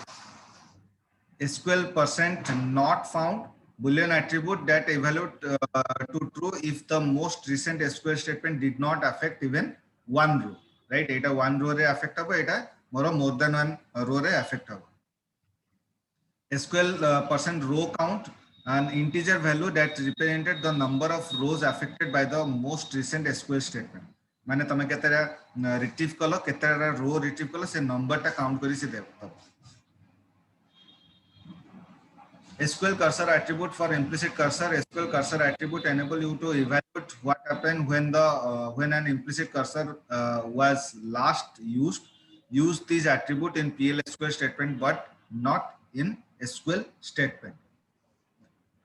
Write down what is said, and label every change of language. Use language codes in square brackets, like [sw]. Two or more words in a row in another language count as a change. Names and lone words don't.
[en] SQL percent not found Boolean attribute that evaluate to true if the most recent SQL statement did not affect even one row, right? [or] Eta [en] one row [or] re affect habo, eta [en] more than one row [or] re affect habo. [en] SQL percent row count, an integer value that represented the number of rows affected by the most recent SQL statement. [or] ମାନେ ତମେ କେତେରା ରିଟ୍ରିଭ କଲ କେତେରା ରୋ ରିଟ୍ରିଭ କଲ ସେ ନମ୍ବର ଟା କାଉଣ୍ଟ କରି ସେ ଦେବ. [en] SQL cursor attribute for implicit cursor. SQL cursor attribute enable you to evaluate what happened when the when an implicit cursor was last used. Use this attribute in PLSQL statement but not in SQL statement.